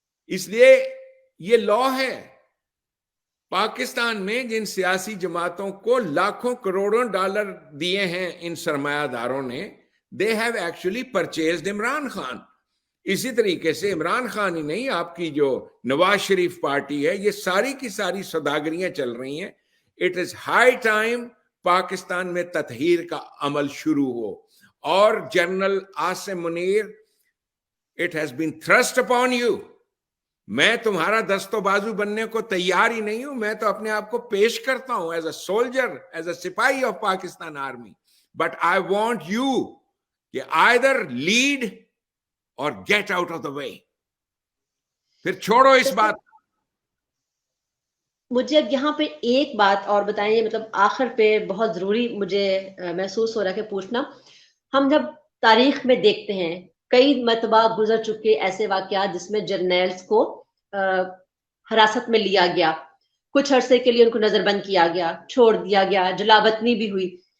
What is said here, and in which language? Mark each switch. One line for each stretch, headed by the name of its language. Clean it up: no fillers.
Urdu: اس لیے یہ لا ہے. پاکستان میں جن سیاسی جماعتوں کو لاکھوں کروڑوں ڈالر دیے ہیں ان سرمایہ داروں نے,
English: they have actually purchased
Urdu: Imran Khan. اسی طریقے سے عمران خان ہی نہیں, آپ کی جو نواز شریف پارٹی ہے, یہ ساری کی ساری سوداگریاں چل رہی ہیں.
English: It is high time
Urdu: Pakistan میں تطہیر کا عمل شروع ہو. اور general Asim Munir,
English: it has been thrust upon you.
Urdu: میں تمہارا دست و بازو بننے کو تیار ہی نہیں ہوں. میں تو اپنے آپ کو پیش کرتا ہوں
English: as a soldier,
Urdu: as a سپاہی of Pakistan army.
English: But I want you کہ either lead or get out of the way.
Urdu: پھر چھوڑو اس بات. مجھے اب یہاں پہ ایک بات اور بتائیں, مطلب آخر پہ بہت ضروری مجھے محسوس ہو رہا ہے کہ پوچھنا. ہم جب تاریخ میں دیکھتے ہیں کئی مرتبہ گزر چکے ایسے واقعات جس میں جرنیلز کو حراست میں لیا گیا, کچھ عرصے کے لیے ان کو نظر بند کیا گیا, چھوڑ دیا گیا, جلاوطنی بھی ہوئی.